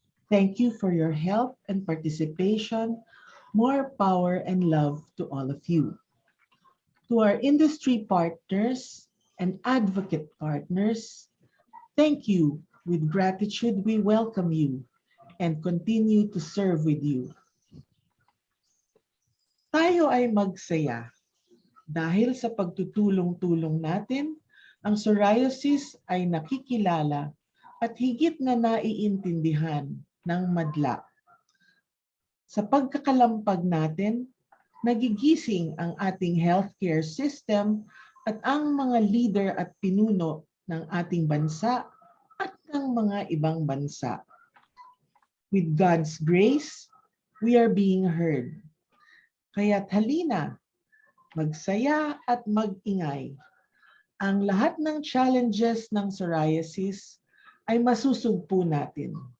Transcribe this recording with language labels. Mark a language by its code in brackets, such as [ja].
[en] Thank you for your help and participation. More power and love to all of you. To our industry partners and advocate partners, thank you. With gratitude, we welcome you and continue to serve with you. [tl] Tayo ay magsaya dahil sa pagtutulong-tulong natin, ang psoriasis ay nakikilala at higit na naiintindihan ng madla. Sa pagkakalampag natin, nagigising ang ating healthcare system at ang mga leader at pinuno ng ating bansa at ng mga ibang bansa. [en] With God's grace, we are being heard. [tl] Kaya't halina, magsaya at mag-ingay. Ang lahat ng challenges ng psoriasis ay masusugpo natin.